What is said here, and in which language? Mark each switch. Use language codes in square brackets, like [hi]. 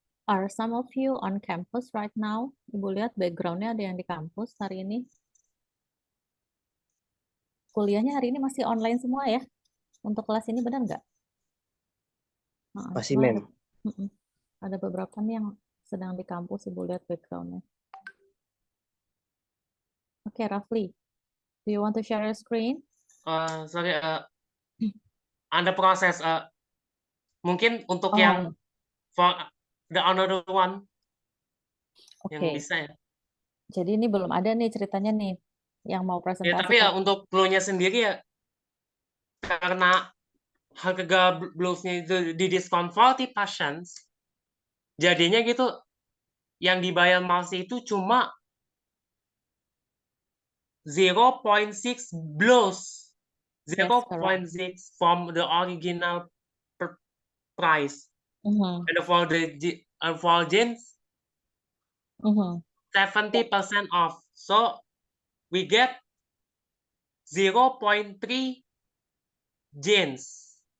[en] Are some of you on campus right now? [id] Ibu lihat backgroundnya ada yang di kampus hari ini. Kuliahnya hari ini masih online semua ya? Untuk kelas ini benar nggak? Masih, cuma Mem. ada beberapa nih yang sedang di kampus, Ibu lihat backgroundnya. Oke, Rafli. [en] Do you want to share your screen? Sorry, [id] ada proses. Mungkin untuk yang [en] for the another one [id] yang Oke. bisa ya. Jadi ini belum ada nih ceritanya nih yang mau Ya, presentasi. tapi ya untuk clue-nya sendiri ya, karena harga bluesnya itu di diskon 40%, jadinya gitu yang dibayar Marcy itu cuma 0.6 blues. [en] Yes, 0.6 from the original price. And for jeans, 70% off. So we get 0.3 jeans.